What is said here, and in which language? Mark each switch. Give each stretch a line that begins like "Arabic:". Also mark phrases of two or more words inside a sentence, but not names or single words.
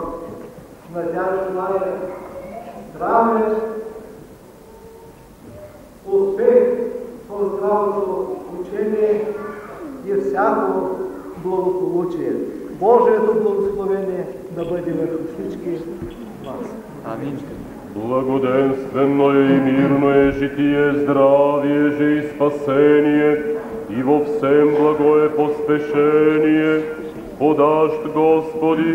Bulgarian: Надявам желая здраве, успех в здравото учение и всяко благополучие. Божието благословение да бъде върху всички вас. Амин.
Church Slavic: Благоденствено и мирно е житие, здравие же и спасение, и во всем благое поспешение, подашт Господи,